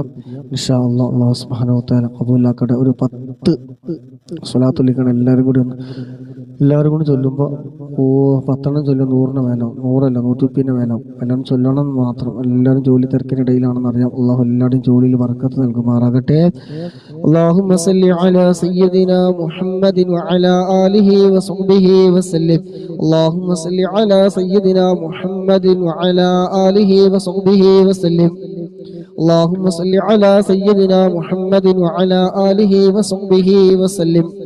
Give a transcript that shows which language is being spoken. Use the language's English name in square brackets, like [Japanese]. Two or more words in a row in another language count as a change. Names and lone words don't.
[Arabic] إن شاء الله. [Malayalam] അല്ലാഹു സുബ്ഹാനഹു തആല ഖബൂലാക്കട്ടെ. ഒരു 10 സ്വലാത്ത് ചൊല്ലിക്കണം എല്ലാവരും കൂടി ചൊല്ലുമ്പോൾ 10 ചൊല്ലും 100 വേണം, 100 150 വേണം. എല്ലാവരും ചൊല്ലണം മാത്രം. എല്ലാവരും ജോലി തിരക്കിനിടയിലാണെന്ന് അറിയാം. അള്ളാഹു എല്ലാവരുടെയും ജോലിയിൽ ബർക്കത്ത് നൽകുമാറാകട്ടെ. [Arabic] اللهم صل على سيدنا محمد وعلى آله وصحبه وسلم. اللهم صل على سيدنا محمد وعلى آله وصحبه وسلم. اللهم صل على سيدنا محمد وعلى آله وصحبه وسلم.